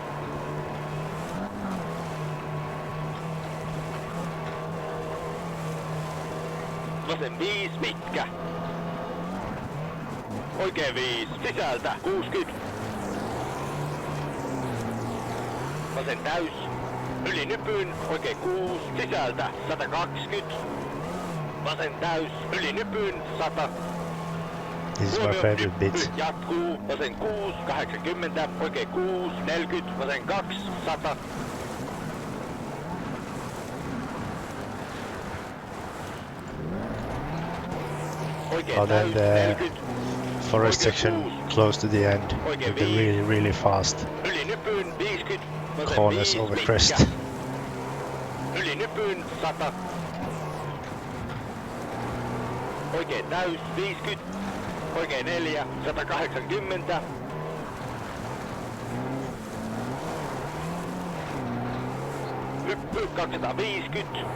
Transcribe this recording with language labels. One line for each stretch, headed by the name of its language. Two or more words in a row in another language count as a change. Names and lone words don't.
Finnish: Vasen 5, pitkä. Oikein 5, sisältä, 60. Vasen täys, yli nypyn, oikein 6, sisältä, 120. Vasen täys, yli nypyn, 100.
English: This is my favorite bit.
Finnish: Jatkuu, vasen 6, 80, oikein 6, 40, vasen 2, 100.
English: Oh, then the forest section close to the end with the really fast corners over crest.
Finnish: Yli nypyn 100. Oikein täys 50. Oikein 4, 180. Hyppy 250.